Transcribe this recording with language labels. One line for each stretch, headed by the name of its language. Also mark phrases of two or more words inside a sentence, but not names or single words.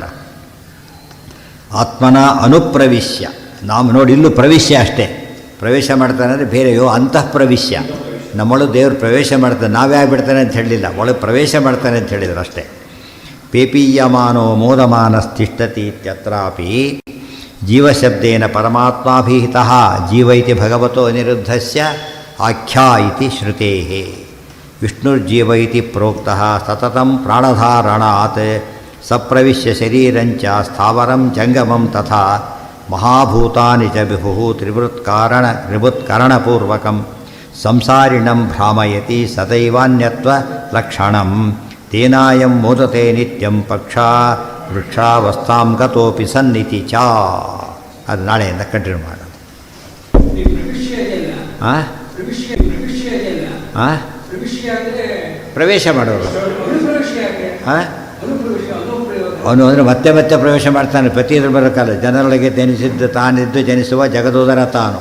Kannada: ಆತ್ಮನ ಅನುಪ್ರವಿಶ್ಯ, ನಾವು ನೋಡಿ ಇಲ್ಲೂ ಪ್ರವಿಶ್ಯ ಅಷ್ಟೇ, ಪ್ರವೇಶ ಮಾಡ್ತಾನೆ ಅಂದರೆ ಬೇರೆಯೋ ಅಂತಃ ಪ್ರವಿಶ್ಯ, ನಮ್ಮೊಳಗೆ ದೇವರು ಪ್ರವೇಶ ಮಾಡ್ತಾನೆ, ನಾವೇ ಬಿಡ್ತಾನೆ ಅಂತ ಹೇಳಲಿಲ್ಲ, ಒಳಗೆ ಪ್ರವೇಶ ಮಾಡ್ತಾನೆ ಅಂತ ಹೇಳಿದ್ರು ಅಷ್ಟೇ.
Sanskrit: ಪೇಪೀಯಮಾನೋ ಮೋದಮಾನಸ್ತಿಷ್ಠತಿ ಇತ್ಯತ್ರಾಪಿ ಜೀವಶಬ್ದೇನ ಪರಮಾತ್ಮಾಭಿಹಿತಃ ಜೀವ ಇತಿ ಭಗವತೋ ಅನಿರುದ್ಧಸ್ಯ ಆಖ್ಯಾ ಇತಿ ಶ್ರುತೇಃ. ವಿಷ್ಣುರ್ಜೀವ ಇತಿ ಪ್ರೋಕ್ತಃ ಸತತಂ ಪ್ರಾಣಧಾರಣಾತ್ ಸಪ್ರವಿಶ್ಯ ಶರೀರಂಚ ಸ್ಥಾವರಂ ಜಂಗಮಂ ತಥಾ ಮಹಾಭೂತಾನಿ ಚ ವಿಭುಃ ತ್ರಿಭುತ್ಕರಣಪೂರ್ವಕಂ ಸಂಸಾರಿಣಂ ಭ್ರಾಮಯತಿ ಸದೈವಾನ್ಯತ್ವ ಲಕ್ಷಣಂ ತೇನಾಯಂ ಮೋದತೆ ನಿತ್ಯಂ ಪಕ್ಷಾ ವೃಕ್ಷಾವಸ್ಥಾಂ ಗತೋಪಿ ಸನ್ನಿತಿ ಚ.
Kannada: ಅದು ನಾಳೆಯಿಂದ ಕಂಟಿನ್ಯೂ ಮಾಡೋಣ. ಪ್ರವೇಶ ಮಾಡೋರು ಅವನು ಅಂದರೆ ಮತ್ತೆ ಮತ್ತೆ ಪ್ರವೇಶ ಮಾಡ್ತಾನೆ. ಪ್ರತಿಯೊಂದು ಬರೋಕ್ಕಲ್ಲ, ಜನರೊಳಗೆ ಜನಿಸಿದ್ದು ತಾನಿದ್ದು ಜನಿಸುವ ಜಗದೋದರ ತಾನು.